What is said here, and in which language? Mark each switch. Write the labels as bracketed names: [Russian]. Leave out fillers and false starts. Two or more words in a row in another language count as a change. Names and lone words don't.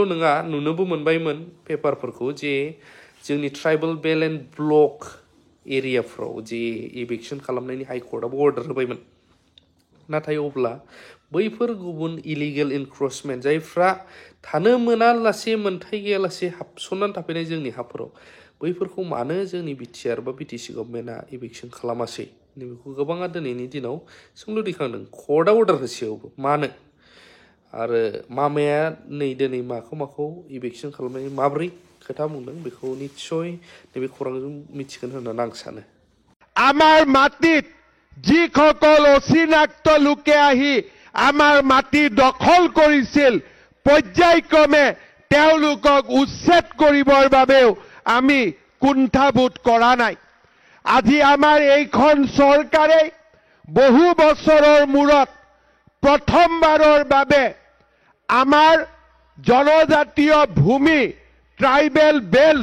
[Bodo] नङा नुनोबो मोनबायमोन पेपारफोरखौ जे जोंनि [English] tribal belt and block area [Bodo] जे इभेक्शन खालामनायनि हाइकर्टआबो अर्डार होबायमोन नाथाय अब्ला बैफोर गुबुन [English] illegal encroachment [Bodo] जायफ्रा थानो मोनालासे मोन्थाय गैयालासे हाबसननानै थाफैनाय जोंनि हाफोराव बैफोरखौ मानो जोंनि BTR बा BTC गभर्नमेन्टआ इभेक्शन खालामासै नैबेखौ गोबाङा दिनैनि दिनाव सोंलु दैखांदों कर्टआ अर्डार होसेयावबो मानो आरो मामाया नै दिनै माखौ इभेक्शन खालामनायनि माब्रै खोथा बुंदों बेखौ निश्चय नैबे खौरांजों मिथिगोन होननानै आं सानो [Assamese] আমাৰ মাটিত যিসকল অচিনাক্ত লোকে আহি আমাৰ মাটি দখল কৰিছিল পৰ্যায়ক্ৰমে তেওঁলোকক উচ্ছেদ কৰিবৰ বাবেও আমি কুণ্ঠাবোধ কৰা নাই আজি আমাৰ এইখন চৰকাৰে বহু বছৰৰ মূৰত প্ৰথমবাৰৰ বাবে আমাৰ জনজাতীয় ভূমি [English] tribal belt